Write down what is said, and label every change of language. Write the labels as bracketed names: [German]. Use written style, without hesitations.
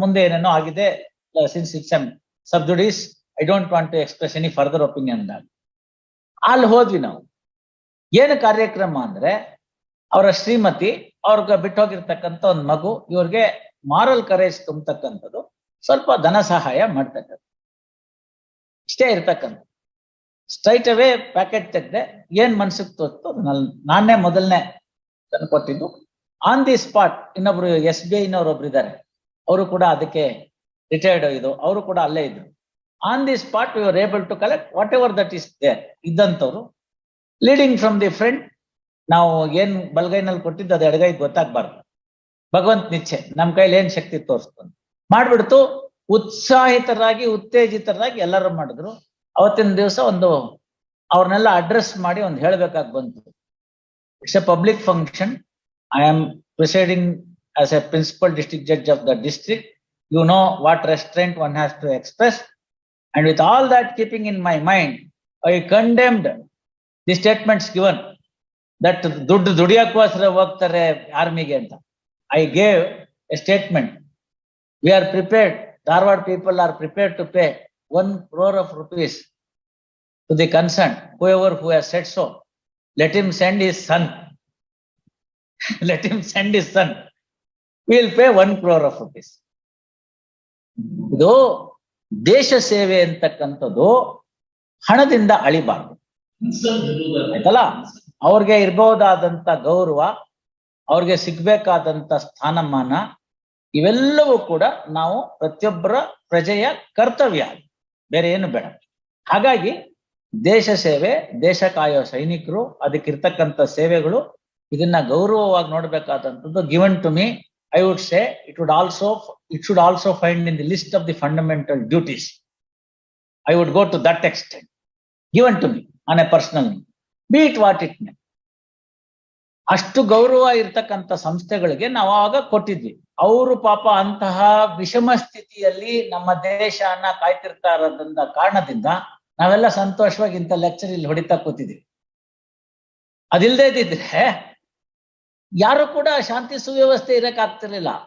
[Kannada] ಮುಂದೆ ಏನೇನೋ ಆಗಿದೆ, [English] Since it's sub judice, I don't want to express any further opinion on that. [Kannada] ಅಲ್ಲಿ ಹೋದ್ವಿ ನಾವು. ಏನು ಕಾರ್ಯಕ್ರಮ ಅಂದ್ರೆ, ಅವರ ಶ್ರೀಮತಿ, ಅವ್ರಿಗೆ ಬಿಟ್ಟು ಹೋಗಿರ್ತಕ್ಕಂಥ ಒಂದು ಮಗು, ಇವ್ರಿಗೆ ಮಾರಲ್ ಕರೇಜ್ ತುಂಬತಕ್ಕಂಥದ್ದು, ಸ್ವಲ್ಪ ಧನ ಸಹಾಯ ಮಾಡ್ತಕ್ಕಂಥ, ಇಷ್ಟೇ ಇರ್ತಕ್ಕಂಥ. [English] straight away [Kannada] ಪ್ಯಾಕೆಟ್ ತೆಗೆದೆ, ಏನ್ ಮನ್ಸಿಗೆ ತೋರಿಸ್ತು ನಾನೇ ಮೊದಲನೇ ತಂದು ಕೊಟ್ಟಿದ್ದು. [English] on the spot [Kannada] ಇನ್ನೊಬ್ರು SBI ನವರೊಬ್ರು ಇದ್ದಾರೆ, ಅವರು ಕೂಡ ಅದಕ್ಕೆ ರಿಟೈರ್ಡ್ ಇದು, ಅವರು ಕೂಡ ಅಲ್ಲೇ ಇದ್ರು. [English] On the spot we were able to collect whatever that is there. ಇದ್ದಂಥವ್ರು leading from the front. [Kannada] ನಾವು ಏನ್ ಬಲಗೈನಲ್ಲಿ ಕೊಟ್ಟಿದ್ದು ಅದು ಎಡಗೈ ಗೊತ್ತಾಗ್ಬಾರ್ದು, ಭಗವಂತ ನಿಚ್ಚೆ, ನಮ್ಮ ಕೈಲಿ ಏನ್ ಶಕ್ತಿ ತೋರಿಸ್ತಾನೆ ಮಾಡ್ಬಿಡ್ತು. ಉತ್ಸಾಹಿತರಾಗಿ ಉತ್ತೇಜಿತರಾಗಿ ಎಲ್ಲರೂ ಮಾಡಿದ್ರು. ಅವತ್ತಿನ ದಿವಸ ಅವ್ರನ್ನೆಲ್ಲ ಅಡ್ರೆಸ್ ಮಾಡಿ ಹೇಳ್ಬೇಕಾಗಿ ಬಂತು. [English] It's a public function. I am presiding as a principal district judge of the district. You know what restraint one has to express. And with all that keeping in my mind, I condemned the statements given that [Kannada] ದುಡಿಯಕ್ಕೋಸ್ಕರ ಹೋಗ್ತಾರೆ ಆರ್ಮಿಗೆ ಅಂತ. [English] I gave a statement. We are prepared, Dharwad people are prepared to pay 1 crore of rupees to the concerned, whoever who has said so. Let him send his son. Let him send his son. We will pay 1 crore of rupees. [Kannada] ಇದು ದೇಶ ಸೇವೆ ಅಂತಕ್ಕಂಥದ್ದು ಹಣದಿಂದ ಅಳಿಬಾರ್ದು, ಆಯ್ತಲ್ಲ. ಅವ್ರಿಗೆ ಇರಬಹುದಾದಂತ ಗೌರವ, ಅವ್ರಿಗೆ ಸಿಗ್ಬೇಕಾದಂತ ಸ್ಥಾನಮಾನ, ಇವೆಲ್ಲವೂ ಕೂಡ ನಾವು ಪ್ರತಿಯೊಬ್ಬರ ಪ್ರಜೆಯ ಕರ್ತವ್ಯ, ಬೇರೆ ಏನು ಬೇಡ. ಹಾಗಾಗಿ ದೇಶ ಸೇವೆ, ದೇಶ ಕಾಯೋ ಸೈನಿಕರು, ಅದಕ್ಕಿರ್ತಕ್ಕಂಥ ಸೇವೆಗಳು, ಇದನ್ನ ಗೌರವವಾಗಿ ನೋಡ್ಬೇಕಾದಂಥದ್ದು. [English] Given to me, I would say it should also find in the list of the fundamental duties. I would go to that extent. Given to me on a personal need, be it what it may. [Kannada] ಅಷ್ಟು ಗೌರವ ಇರ್ತಕ್ಕಂಥ ಸಂಸ್ಥೆಗಳಿಗೆ ನಾವು ಆಗ ಕೊಟ್ಟಿದ್ವಿ. ಅವರು ಪಾಪ ಅಂತಹ ವಿಷಮ ಸ್ಥಿತಿಯಲ್ಲಿ ನಮ್ಮ ದೇಶನ ಕಾಯ್ತಿರ್ತಾ ಇರೋದ್ರಿಂದ ಕಾರಣದಿಂದ ನಾವೆಲ್ಲ ಸಂತೋಷವಾಗಿ ಇಂಥ ಲೆಕ್ಚರ್ ಇಲ್ಲಿ ಹೊಡಿತಾ ಕೂತಿದ್ವಿ. ಅದಿಲ್ಲದೆ ಇದ್ದಿದ್ರೆ ಯಾರು ಕೂಡ ಶಾಂತಿ ಸುವ್ಯವಸ್ಥೆ ಇರಕ್ ಆಗ್ತಿರ್ಲಿಲ್ಲ.